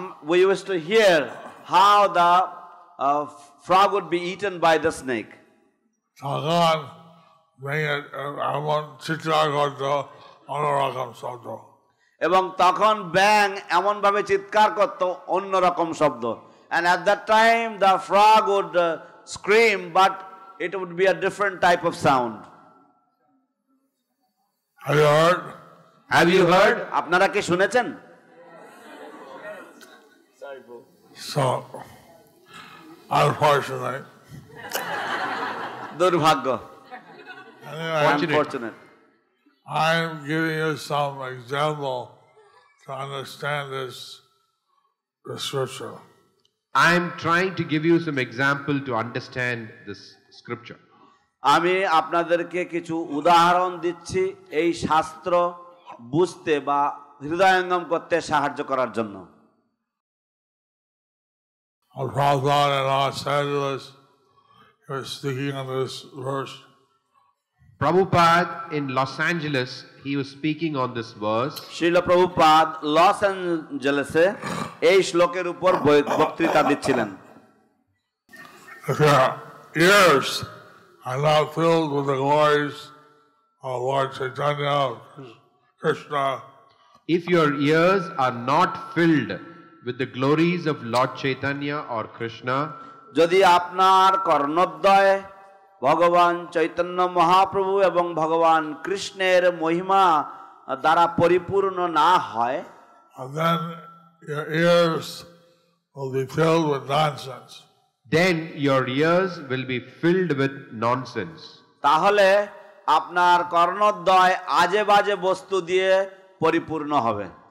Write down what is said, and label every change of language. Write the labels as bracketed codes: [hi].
[en] We used to hear how the frog would be eaten by the snake. [bn] তখন ব্যাঙের এমন চিৎকার করতো অন্যরকম শব্দ। এবং তখন ব্যাঙ এমনভাবে চিৎকার করতো অন্যরকম শব্দ। [en] And at that time the frog would scream, but it would be a different type of sound. Have you heard? Have you heard? [bn] আপনারা কি শুনেছেন? [en] So, unfortunately. [bn] দুর্ভাগ্য। [en] Anyway, Unfortunate. I'm giving you some example to understand this scripture. I'm trying to give you some example to understand this scripture. [bn] আমি আপনাদেরকে কিছু উদাহরণ দিচ্ছি এই শাস্ত্র বুঝতে বা হৃদয়ঙ্গম করতে সাহায্য করার জন্য। [en] Prabhupada in Los Angeles was speaking on this verse Prabhupada in Los Angeles, he was speaking on this verse. [bn] Srila Prabhupada loss অ্যাঞ্জেলেসে এই শ্লোকের উপর বক্তৃতা দিচ্ছিলেন। [en] If your ears are not filled with the glories of Lord Chaitanya, Krishna, If your ears are not filled with the glories of Lord Chaitanya or Krishna, [bn] যদি আপনার কর্ণদ্বয় ভগবান চৈতন্য মহাপ্রভু এবং ভগবান কৃষ্ণের মহিমা দ্বারা পরিপূর্ণ না হয়, [en] then your ears will be filled with nonsense. then your ears will be filled with nonsense. [bn] তাহলে আপনার কর্ণদ্বয় আজে বাজে বস্তু দিয়ে পরিপূর্ণ হবে।